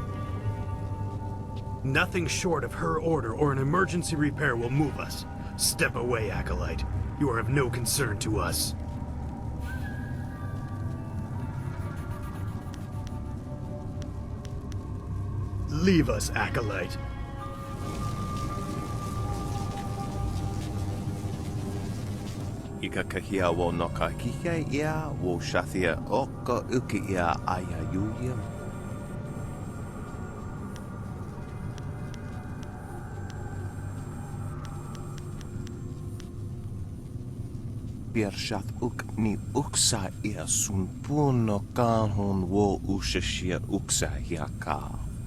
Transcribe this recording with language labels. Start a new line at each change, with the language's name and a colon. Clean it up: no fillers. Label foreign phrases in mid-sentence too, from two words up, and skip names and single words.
English: Nothing short of her order or an emergency repair will move us. Step away, Acolyte. You are of no concern to us. Leave us, Acolyte. Ika kahia wo no ka kihia ia wo shathia oka uki ia aya yuya. Shath uk ni uksa ia sun puno kanhon wo ushashia uksa hiaka.